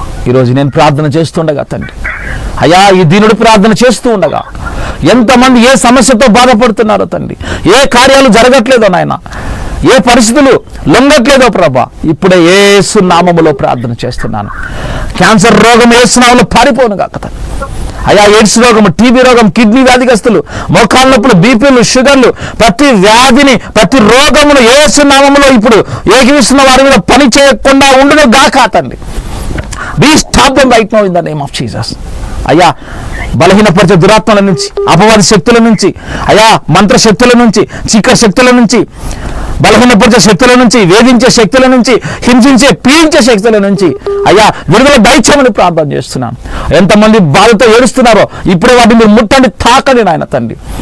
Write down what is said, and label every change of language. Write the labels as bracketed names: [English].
[Telugu] ఈరోజు నేను ప్రార్థన చేస్తుండగా తండ్రి, అయ్యా ఈ దీనుడు ప్రార్థన చేస్తూ ఉండగా ఎంతమంది ఏ సమస్యతో బాధపడుతున్నారో తండ్రి, ఏ కార్యాలు జరగట్లేదో నాయన, ఏ పరిస్థితులు లొంగట్లేదో ప్రభా, ఇప్పుడే యేసు నామములో ప్రార్థన చేస్తున్నాను. క్యాన్సర్ రోగం యేసు నామములో పారిపోను గాక తండ్రి. అయ్యా ఎయిడ్స్ రోగము, టీబీ రోగం, కిడ్నీ వ్యాధిగస్తులు, మోకాళ్ళ నొప్పులు, బీపీలు, షుగర్లు, ప్రతి వ్యాధిని, ప్రతి రోగమును యేసు నామములో ఇప్పుడు ఏకీవిస్తున్న వారి మీద పని చేయకుండా ఉండును గాక తండ్రి. [English] We stop them right now in the name of Jesus. [Telugu] అయ్యా బలహీనపరిచే దురాత్మల నుంచి, అపవాది శక్తుల నుంచి, అయ్యా మంత్ర శక్తుల నుంచి, చీకటి శక్తుల నుంచి, బలహీనపరిచే శక్తుల నుంచి, వేధించే శక్తుల నుంచి, హింసించే పీడించే శక్తుల నుంచి అయ్యా విడుదల దయచేయమని ప్రార్థన చేస్తున్నాను. ఎంతమంది బాధతో ఏడుస్తున్నారో ఇప్పుడే వాటిని మీరు ముట్టండి, తాకండి నాయన తండ్రి.